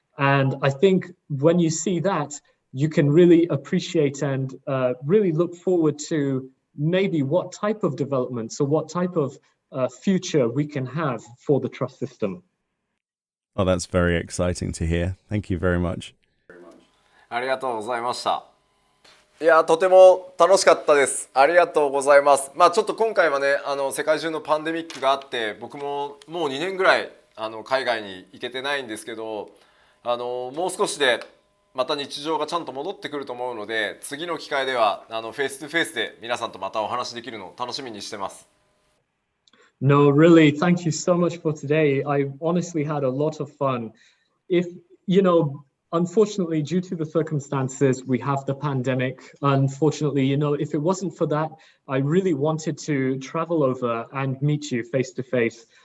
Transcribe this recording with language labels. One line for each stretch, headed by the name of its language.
English: And I think when you see that, you can really appreciate and really look forward to maybe what type of development, so what type of future we can have for the trust system. Oh, that's very exciting to hear. Thank you very much.
Japanese: ありがとうございました。いや、とても楽しかったです。ありがとうございます。まあちょっと今回はね、世界中のパンデミックがあって、僕ももう2年ぐらい海外に行けてないんですけど、もう少しでまた日常がちゃんと戻ってくると思うので、次の機会ではフェイストゥフェイスで皆さんとまたお話できるのを楽しみにしてます。
English: No, really, thank you so much for today. I honestly had a lot of fun. If, you know, unfortunately, due to the circumstances, we have the pandemic. Unfortunately, you know, if it wasn't for that, I really wanted to travel over and meet you face to face.